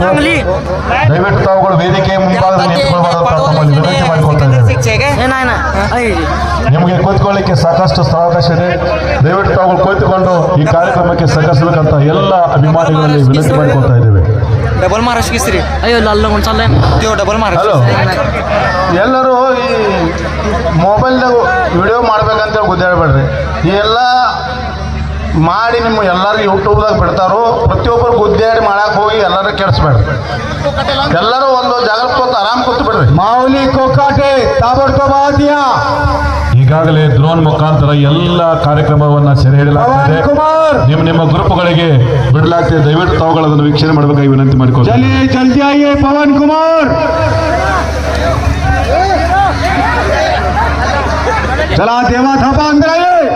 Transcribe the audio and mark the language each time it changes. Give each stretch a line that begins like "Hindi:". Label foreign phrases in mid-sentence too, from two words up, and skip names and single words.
Kannada: ದಯವಿಟ್ಟು ತಾವುಗಳು ವೇದಿಕೆ ಮುಂಭಾಗದಲ್ಲಿ ನಿಂತುಕೊಳ್ಬಾರದು ತಮ್ಮಲ್ಲಿ ವಿನಂತಿ ಮಾಡಿಕೊಳ್ತಾ ಇದ್ದೇವೆ. ನಿಮಗೆ ಕೂತ್ಕೊಳ್ಳಿಕ್ಕೆ ಸಾಕಷ್ಟು ಸ್ಥಳಾವಕಾಶ ಇದೆ. ದಯವಿಟ್ಟು ತಾವುಗಳು ಕುಳಿತುಕೊಂಡು ಈ ಕಾರ್ಯಕ್ರಮಕ್ಕೆ ಸಹಕರಿಸಬೇಕಂತ ಎಲ್ಲ ಅಭಿಮಾನಿಗಳಲ್ಲಿ ವಿನಂತಿ ಮಾಡಿಕೊಳ್ತಾ ಇದ್ದೇವೆ.
Marathi: ಡಬಲ್ महाराष्ट्र केसरी अयो लाल चाल डबल महाराष्ट्र.
Kannada: ಎಲ್ಲರೂ ಈ ಮೊಬೈಲ್ದಾಗ ವಿಡಿಯೋ ಮಾಡ್ಬೇಕಂತೇಳಿ ಗುದ್ದಾಡಬೇಡ್ರಿ. ಈ ಎಲ್ಲ ಮಾಡಿ ನಿಮ್ಮ ಎಲ್ಲರೂ ಯೂಟ್ಯೂಬ್ದಾಗ ಬಿಡ್ತಾರೋ ಪ್ರತಿಯೊಬ್ಬರು ಗುದ್ದಾಡಿ ಮಾಡಕ್ಕೆ ಹೋಗಿ ಎಲ್ಲರೂ ಕೆಡಿಸ್ಬೇಡ್ರಿ. ಎಲ್ಲರೂ ಒಂದು ಜಾಗ ಕೂತು ಆರಾಮ್ ಕೂತು ಬಿಡ್ರಿ. ಮಾವಲಿ ಕೊಕ್ಕಾಟೆ ತಾಬಡ್ಕೋಬಾದಿಯ ಈಗಾಗಲೇ ಡ್ರೋನ್ ಮುಖಾಂತರ ಎಲ್ಲ ಕಾರ್ಯಕ್ರಮವನ್ನ ಸೆರೆ ಹಿಡಿಯಲಾಗ್ತದೆ. ನಿಮ್ಮ ನಿಮ್ಮ ಗ್ರೂಪ್ಗಳಿಗೆ ಬಿಡಲಾಗ್ತದೆ. ದಯವಿಟ್ಟು ತಾವುಗಳು ಅದನ್ನು ವೀಕ್ಷಣೆ ಮಾಡಬೇಕಾಗಿ ವಿನಂತಿ ಮಾಡಿಕೊಳ್ಳಿ.
Hindi: जल्दी आइए पवन कुमार.
Marathi: चला देवा थापा
Hindi: अंदर आइए.